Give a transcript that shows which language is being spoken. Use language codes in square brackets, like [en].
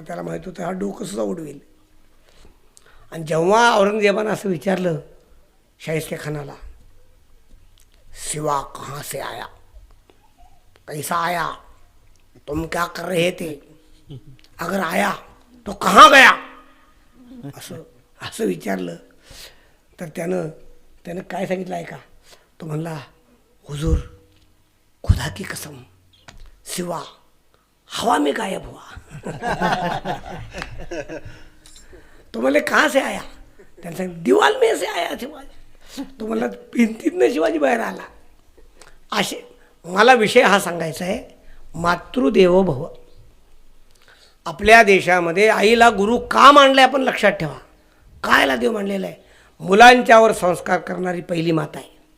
[mr] त्याला माहीत होतं हा डोकंसुद्धा उडवेल. आणि जेव्हा औरंगजेबानं असं विचारलं शाहिस्तेखानाला, [hi] सिवा कहाँ से आया, कैसा आया, तुम क्या कर रहे थे, अगर आया तो कहाँ गया, [mr] असं विचारलं तर त्यानं काय सांगितलं आहे का. तो म्हणला, [hi] हुजूर खुदा की कसम, सिवा हवा में गायब हुआ. [mr] तो म्हणले [hi] कहाँ से आया, [mr] त्याने सांगितलं [hi] दीवाल में से आया शिवाजी. [mr] तो म्हणला भिंतीतनं शिवाजी बाहेर आला. असे मला विषय हा सांगायचा आहे, मातृदेवो भव. आपल्या देशामध्ये आईला गुरु का मानलं आहे आपण लक्षात ठेवा. कायला देव मानलेला आहे, मुलांच्यावर संस्कार करणारी पहिली माता आहे.